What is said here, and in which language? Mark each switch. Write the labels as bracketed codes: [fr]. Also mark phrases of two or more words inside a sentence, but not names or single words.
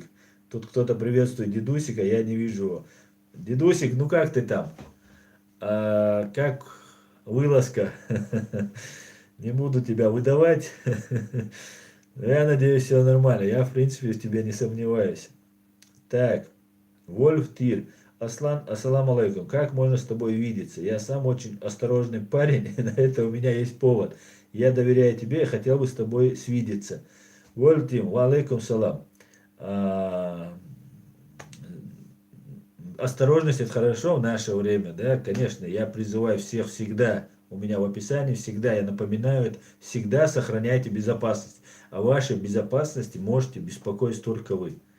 [ru] Тут кто-то приветствует дедусика, я не вижу его. Дедусик, ну как ты там? Как вылазка? Не буду тебя выдавать. Я надеюсь, все нормально. Я, в принципе, в тебе не сомневаюсь. Так, Вольф Тир. [ar] Аслан, السلام عليكم. [ru] Как можно с тобой видеться? Я сам очень осторожный парень, и на это у меня есть повод. Я доверяю тебе и хотел бы с тобой свидеться. Вольф Тим, [ar] وعليكم السلام. [ru] Осторожность это хорошо в наше время, да, конечно, я призываю всех всегда, у меня в описании всегда я напоминаю это, всегда сохраняйте безопасность. О вашей безопасности можете беспокоиться только вы.